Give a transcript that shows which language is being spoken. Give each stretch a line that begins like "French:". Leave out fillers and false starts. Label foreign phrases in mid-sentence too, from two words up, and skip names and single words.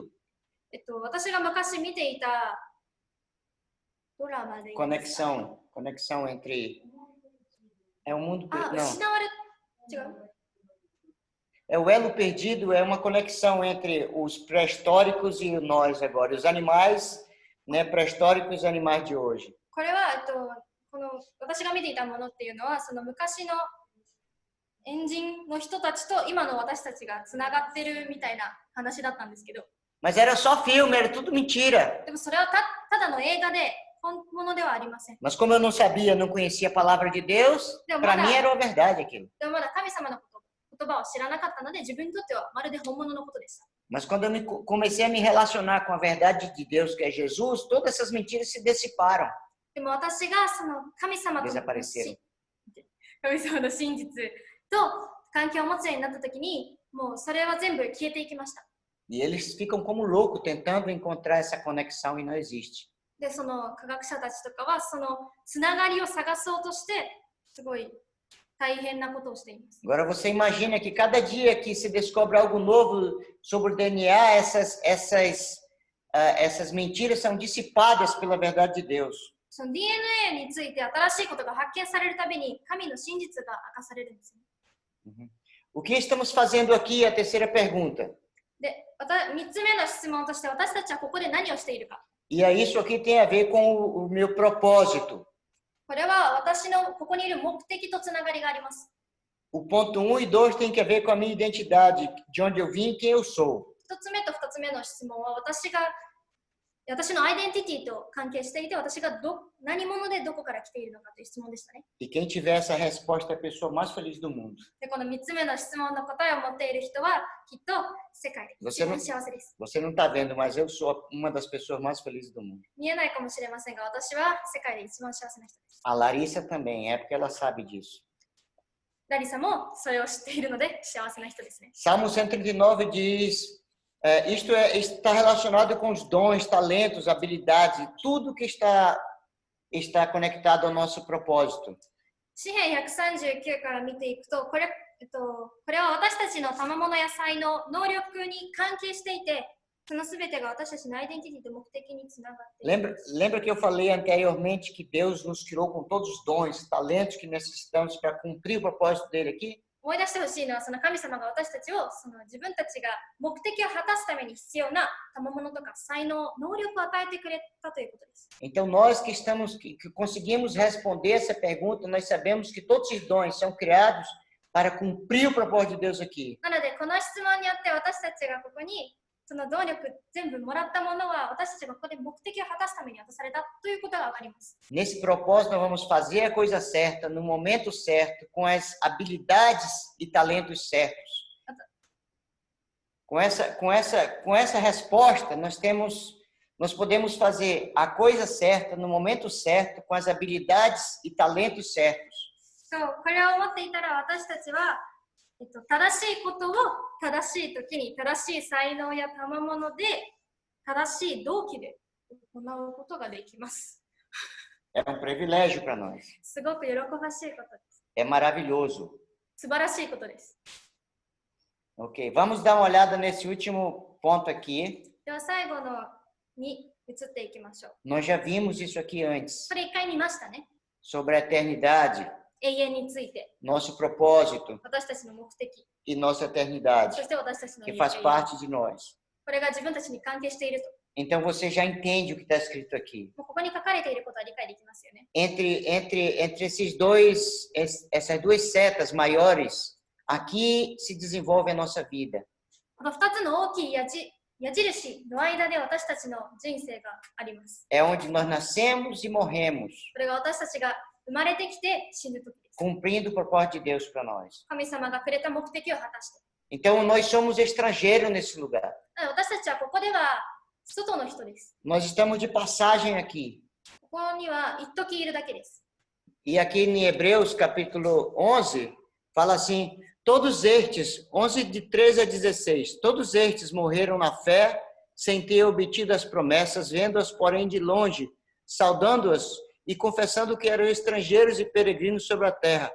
Japanese: 私が昔見ていたドラマで
Portuguese: Conexão entre... É um mundo...
Japanese: あ、
Portuguese: Não.
Japanese: 失われ、違う
Portuguese: É o elo perdido, é uma conexão entre os pré-históricos e nós agora, os animais, né, pré-históricos e os animais de hoje.
Japanese: これは、この私が見ていたものっていうのは、その昔のエンジンの人たちと今の私たちがつながってるみたいな話だったんですけど、
Portuguese: Mas era só filme, era tudo mentira.
Japanese: でもそれはただの映画で本物ではありません。
Portuguese: Mas como eu não sabia, não conhecia a palavra de Deus, para mim era uma verdade aquilo.
Japanese: でもまだ神様の言葉を知らなかったので、自分にとってはまるで本物のことでした。
Portuguese: Mas quando eu comecei a me relacionar com a verdade de Deus, que é Jesus, todas essas mentiras se dissiparam,
Japanese: でも私がその神様と
Portuguese: desapareceram.
Japanese: 神様の真実と関係を持つようになった時に、もうそれは全部消えていきました。
Portuguese: E eles ficam como loucos tentando encontrar essa conexão e não existe.
Japanese: で、その科学者たちとかはそのつながりを探そうとしてすごい大変なことをしています。
Portuguese: Agora você imagina que cada dia que se descobre algo novo sobre o DNA, essas mentiras são dissipadas pela verdade de Deus.
Japanese: その DNA について新しいことが発見されるたびに神の真実が明かされるんですね。
Portuguese: O que estamos fazendo aqui? A terceira pergunta.
Japanese: で、3つ目の質問として私たちはここで何をしているか。
Portuguese: E aí isso aqui tem a ver com o meu propósito.
Japanese: これは私のここにいる目的とつながりがあります。
Portuguese: O ponto 1 e 2 tem que ver com a minha identidade, de onde eu vim e quem eu sou.
Japanese: 1 つ目と2つ目の質問は私のアイデンティティと関係していて、私が何者でどこから来ているのかという質問でしたね。
Portuguese: E quem tiver essa resposta é a pessoa mais feliz do mundo.
Japanese: で、この3つ目の質問の答えを持っている人はきっと世界で一番幸せです。
Portuguese: Você não está vendo, mas eu sou uma das pessoas mais felizes do mundo.
Japanese: 見えないかもしれませんが、私は世界で一番幸せな人です。
Portuguese: A Larissa também, é porque ela sabe disso.
Japanese: ラリサもそれを知っているので幸せな人ですね。
Portuguese: Salmo 139 diz, isto está relacionado com os dons, talentos, habilidades, tudo que está conectado ao nosso propósito.
Japanese: 詩編139から見ていくと、これは私たちの賜物や才能、能力に関係していて、その全てが私たちのアイデンティティと目的につながっている。
Portuguese: Lembra que eu falei anteriormente que Deus nos criou com todos os dons, talentos que necessitamos para cumprir o propósito dele aqui?
Japanese: 思い出してほしいのは、その神様が私たちを自分たちが目的を果たすために必要な賜物とか才能、能力を与えてくれたということです。
Portuguese: Então nós que conseguimos responder essa pergunta, nós sabemos que todos os dons são criados para cumprir o propósito de Deus aqui.
Japanese: なので、この質問によって私たちがここにその動力全部もらったものは私たちがここで目的を果たすために渡されたということがわかります。
Portuguese: Nesse propósito, nós vamos fazer a coisa certa, no momento certo, com as habilidades e talentos certos. Com essa resposta, nós podemos fazer a coisa certa, no momento certo, com as habilidades e talentos certos.
Japanese: そう、これを思っていたら私たちは正しいことを正しい時に正しい才能や賜物で正しい動機で行うことができます。
Portuguese: É privilégio para nós.
Japanese: すごく喜ばしいことです。
Portuguese: É maravilhoso.
Japanese: 素晴らしいことです。
Portuguese: Ok, vamos dar uma olhada nesse último ponto aqui.
Japanese: では最後のに移っていきましょう。
Portuguese: Nós já vimos isso aqui antes,
Japanese: これ一回見ましたね。
Portuguese: sobre a eternidade,
Japanese: 永遠について、
Portuguese: nosso propósito
Japanese: 私たちの目的、
Portuguese: e nossa eternidade,
Japanese: そして私たちの
Portuguese: que
Japanese: 永
Portuguese: faz
Japanese: 遠。
Portuguese: parte de nós.
Japanese: これが自分たちに関係していると。
Portuguese: Então você já entende o que está escrito aqui.
Japanese: もうここに書かれていることは理解できますよね。
Portuguese: Entre essas duas setas maiores, aqui se desenvolve a nossa vida.
Japanese: この2つの大きい矢印の間で私たちの人生があります。
Portuguese: É onde nós nascemos e morremos,
Japanese: これが私たちが生まれてきて死ぬ時です。
Portuguese: cumprindo o propósito de Deus para nós.
Japanese: 神様がくれた目的を果たして。
Portuguese: Então nós somos estrangeiros nesse lugar.
Japanese: 私たちはここでは外の人です。
Portuguese: Nós estamos de passagem aqui.
Japanese: ここには一時いるだけです。
Portuguese: E aqui em Hebreus capítulo 11, fala assim, todos estes, 11 de 13 a 16, todos estes morreram na fé, sem ter obtido as promessas, vendo-as, porém, de longe, saudando-as e confessando que eram estrangeiros e peregrinos sobre a terra.